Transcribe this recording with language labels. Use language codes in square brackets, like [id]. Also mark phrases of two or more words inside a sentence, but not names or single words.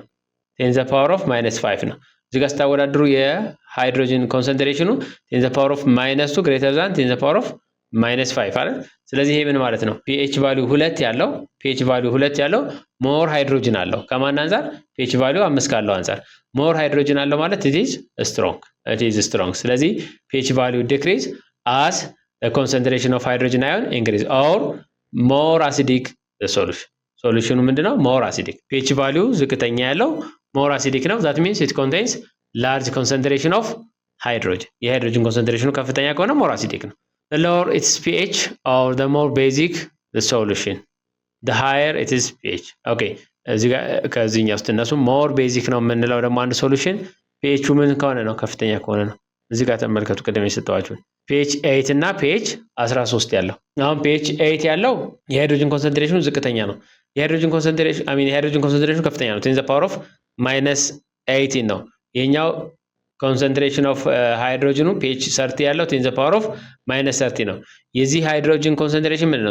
[am] 10 [en] the power of [am] -5 ነው። እዚህ ጋር ስታወዳድሩ የሃይድሮጅን ኮንሰንትሬሽኑ 10 [en] the power of -2 greater than 10 the power of [am] -5 አይደል? ስለዚህ ይሄ ምን ማለት ነው? [en] pH value [am] 2 ያለው [en] more hydrogen [am] አለው። ከማን አንፃር? [en] pH value [am] 5 ካለው አንፃር [en] more hydrogen [am] አለው ማለት [en] it is strong። [am] ስለዚህ [en] pH value decrease as the concentration of hydrogen ion increase or more acidic the solution። [am] ሶሉሽኑ ምንድነው? [en] more acidic። [am] ፒኤች ቫልዩ ዝቅተኛ ያለው [en] more acidic [am] ነው። [en] that means it contains large concentration of hydrogen። [am] የሃይድሮጅን ኮንሰንትሬሽኑ ከፍተኛ ከሆነ [en] more acidic [am] ነው። [en] the lower its pH or the more basic the solution the higher it is pH። [am] ኦኬ እዚህ ጋር ከዚህኛው ውስጥ እነሱ [en] more basic [am] ነው የምንለው ደግሞ አንድ ሶሉሽን ፒኤቹ ምን ከሆነ ነው? ከፍተኛ ከሆነ ነው። እዚህ ጋር ተመልከቱ፣ ቅድም የሰጠኋችሁ ፒኤች 8 እና ፒኤች 13 ያለው። አሁን ፒኤች 8 ያለው የሃይድሮጅን ኮንሰንትሬሽኑ ዝቅተኛ ነው። የሃይድሮጅን ኮንሰንትሬሽኑ ከፍተኛ ነው። 10 [en] the power of [am] -18 ነው። ይሄኛው [en] concentration of hydrogen [am] ፒኤች 30 ያለው 10 [en] the power of [am] -30 ነው። የዚህ ሃይድሮጅን ኮንሰንትሬሽን ምንድን ነው?